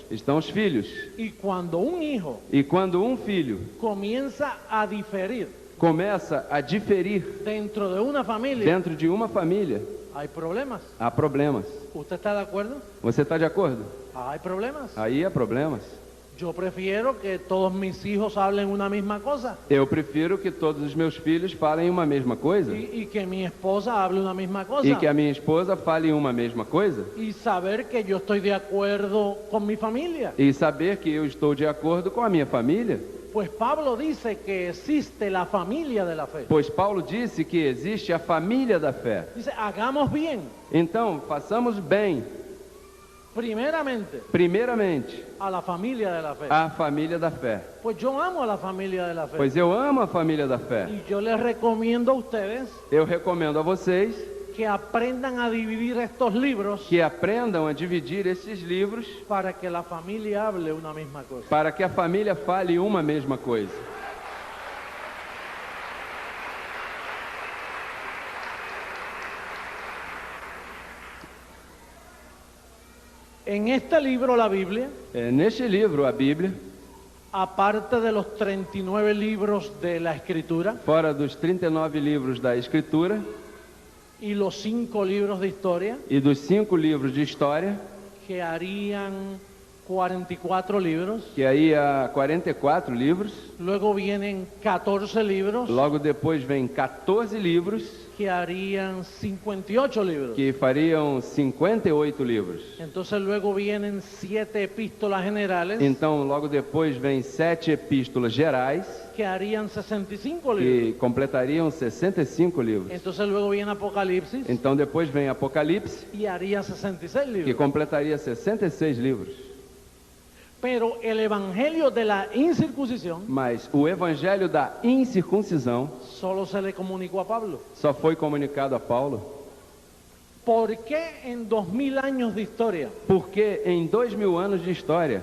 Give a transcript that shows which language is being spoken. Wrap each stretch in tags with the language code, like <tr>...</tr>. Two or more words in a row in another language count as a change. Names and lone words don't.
<pt>estão os filhos.</pt> <es>Y cuando un hijo</es> <pt>E quando um filho</pt> <es>comienza a diferir</es> <pt>começa a diferir</pt> <es>dentro de una familia,</es> <pt>dentro de uma família,</pt> <es>hay problemas.</es> <pt>há problemas.</pt> <es>¿Usted está de acuerdo?</es> <pt>Você está de acordo?</pt> <es>Hay problemas.</es> <pt>Aí há problemas.</pt> <es>Yo prefiero que todos mis hijos hablen una misma cosa</es> <pt>Eu prefiro que todos os meus filhos falem uma mesma coisa</pt> <es>y que mi esposa hable una misma cosa</es> <pt>e que a minha esposa fale uma mesma coisa</pt> <es>y saber que yo estoy de acuerdo con mi familia.</es> <pt>e saber que eu estou de acordo com a minha família.</pt> <es>Pues Pablo dice que existe la familia de la fe.</es> <pt>Pois Paulo disse que existe a família da fé.</pt> <es>Dice, hagamos bien,</es> <pt>Então, façamos bem, primeiramente,</pt> <es>a la familia de la fe.</es> <pt>a família da fé.</pt> <es>Pues yo amo a la familia de la fe.</es> <pt>Pois eu amo a família da fé.</pt> <es>Y yo les recomiendo a ustedes</es> <pt>Eu recomendo a vocês</pt> <es>que aprendan a dividir estos libros</es> <pt>que aprendam a dividir esses livros</pt> <es>para que la familia hable una misma cosa.</es> <pt>para que a família fale uma mesma coisa.</pt> <es>En este libro, la Biblia,</es> <pt>Neste livro, a Bíblia,</pt> <es>aparte de los 39 libros de la Escritura</es> <pt>fora dos 39 livros da Escritura</pt> <es>y los 5 libros de historia,</es> <pt>e dos 5 livros de história,</pt> <es>que harían 44 libros,</es> <pt>que aí há 44 livros,</pt> <es>luego vienen 14 libros,</es> <pt>logo depois vem 14 livros,</pt> <es>que harían 58 libros.</es> <pt>que fariam 58 livros.</pt> <es>Entonces luego vienen 7 epístolas generales,</es> <pt>Então, logo depois vem 7 epístolas gerais,</pt> <es>que harían 65 libros.</es> <pt>que completariam 65 livros.</pt> <es>Entonces luego viene Apocalipsis</es> <pt>Então, depois vem Apocalipse,</pt> <es>y haría 66 que libros.</es> <pt>completaria 66 livros.</pt> <es>Pero el evangelio de la incircuncisión</es> <pt>Mas o evangelho da incircuncisão</pt> <es>solo se le comunicó a Pablo.</es> <pt>só foi comunicado a Paulo,</pt> <es>¿Por qué en 2000 años de historia?</es> <pt>porque em 2000 anos de história,</pt>